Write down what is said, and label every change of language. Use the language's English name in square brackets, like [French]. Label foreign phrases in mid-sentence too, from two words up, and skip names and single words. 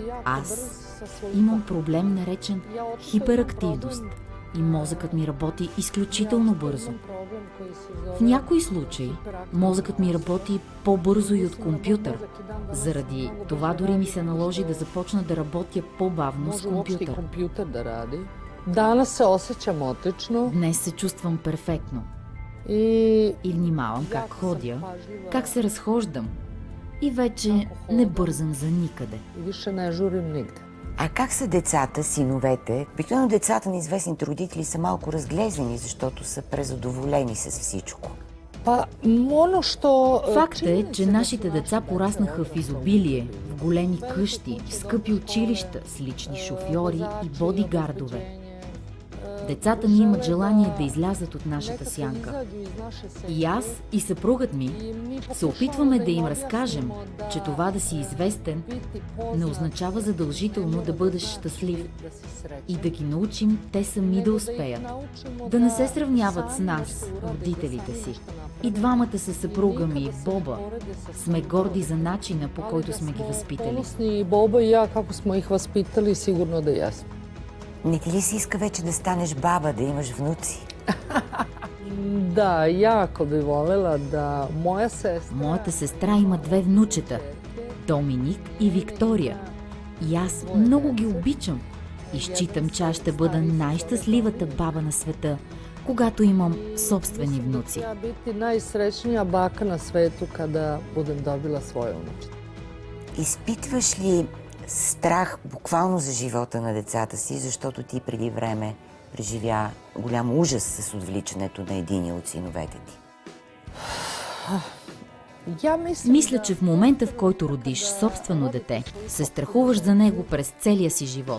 [Bulgarian] Аз имам проблем, наречен хиперактивност, и мозъкът ми работи изключително бързо. В някои случаи мозъкът ми работи по-бързо и от компютър. Заради това дори ми се наложи да започна да работя по-бавно с компютър. [Serbian] Danas se osjećam odlično. [Bulgarian] Днес се чувствам перфектно. И внимавам как ходя, как се разхождам и вече не бързам за никъде. [Serbian] više ne žurim nigde. [Bulgarian] А как са децата, синовете? Обикновено децата на известните родители са малко разглезени, защото са презадоволени с всичко. [Serbian] Pa ono što [Bulgarian] Факт е, че нашите деца пораснаха в изобилие, в големи къщи, в скъпи училища с лични шофьори и бодигардове. Децата ми имат желание да излязат от нашата сянка. И аз, и съпругът ми се опитваме да им разкажем, че това да си известен не означава задължително да бъдеш щастлив. И да ги научим те сами да успеят. Да не се сравняват с нас, родителите си. И двамата със съпруга ми, Боба, сме горди за начина, по който сме ги възпитали. [Serbian] ponosni i Boba i ja kako smo ih vaspitali, sigurno da jesmo. [Bulgarian] Не ти ли се иска вече да станеш баба, да имаш внуци? [Serbian] Da, jako bi volela da moja sestra... [Bulgarian] Моята сестра има 2 внучета – Доминик и Виктория. И аз много ги обичам и считам, че аз ще бъда най-щастливата баба на света, когато имам собствени внуци. [Serbian] Ja biti najsrećnija baka na svetu kada budem dobila svoje unučice. [Bulgarian] Изпитваш ли страх буквално за живота на децата си, защото ти преди време преживя голям ужас с отвличането на единия от синовете ти? Мисля, че в момента, в който родиш собствено дете, се страхуваш за него през целия си живот.